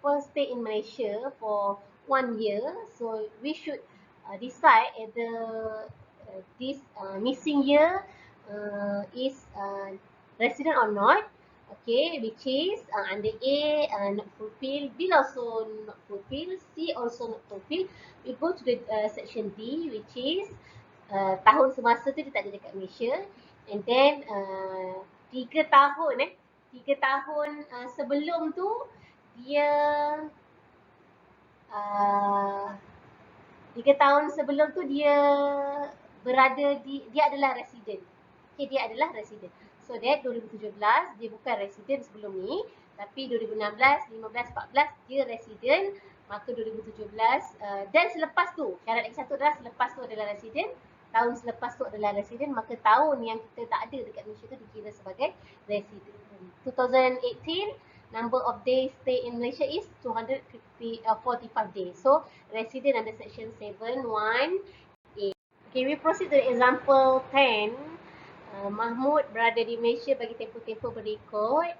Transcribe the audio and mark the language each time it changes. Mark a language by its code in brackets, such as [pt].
[en] stay in Malaysia for 1 year, so we should decide whether this missing year is resident or not. Okay, which is under A not fulfilled, B also not fulfilled, C also not fulfilled. We go to the section D, which is [ms] tahun semasa tu dia tak ada dekat Malaysia, and then 3 tahun 3 tahun sebelum tu dia 3 tahun sebelum tu dia berada di, dia adalah resident. Okay, dia adalah resident. [en] So that [ms] 2017 dia bukan resident sebelum ni, tapi 2016, 15, 14 dia resident. Maka 2017 dan selepas tu, syarat lagi satu adalah selepas tu adalah resident. Tahun selepas tu adalah resident, maka tahun yang kita tak ada dekat Malaysia tu dikira sebagai resident. [en] 2018, number of days stay in Malaysia is 245 days. So resident under section 7(1)(a). Okay, we proceed to example 10. [ms] Mahmud berada di Malaysia bagi tempoh-tempoh berikut.